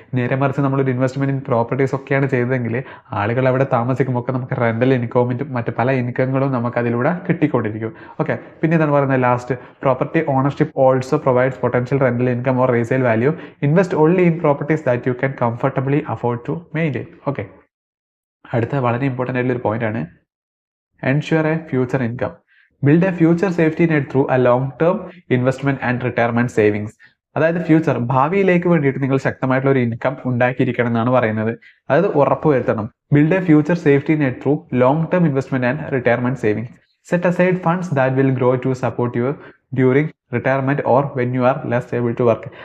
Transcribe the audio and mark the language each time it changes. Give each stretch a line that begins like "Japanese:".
Malayalam: നേരെ മറിച്ച് നമ്മളൊരു ഇൻവെസ്റ്റ്മെന്റ് ഇൻ പ്രോപ്പർട്ടീസ് ഒക്കെയാണ് ചെയ്തതെങ്കിൽ ആളുകൾ അവിടെ താമസിക്കുമ്പോൾ ഒക്കെ നമുക്ക് റെന്റൽ ഇൻകവും മറ്റ് പല ഇൻകങ്ങളും നമുക്ക് അതിലൂടെ കിട്ടിക്കൊണ്ടിരിക്കും.
English: okay,
Malayalam: പിന്നെ എന്താണ് പറയുന്നത്
English: Last, property ownership also provides potential rental income or resale value. Invest only in properties that you can comfortably afford to maintain.
Malayalam: Okay, അടുത്ത വളരെ ഇമ്പോർട്ടൻ്റ് ആയിട്ടുള്ള ഒരു പോയിന്റ് ആണ്
English: ensure a future income. Build a future safety net through a long-term investment and retirement savings.
Malayalam: അതായത് future, ഭാവിയിലേക്ക് വേണ്ടിയിട്ട് നിങ്ങൾ ശക്തമായിട്ടുള്ള ഒരു ഇൻകം ഉണ്ടാക്കിയിരിക്കണം എന്നാണ് പറയുന്നത്. അതായത് ഉറപ്പുവരുത്തണം.
English: Build a future safety net through long term investment and retirement savings. Set aside funds that will grow to support you during retirement or when you are less able to work.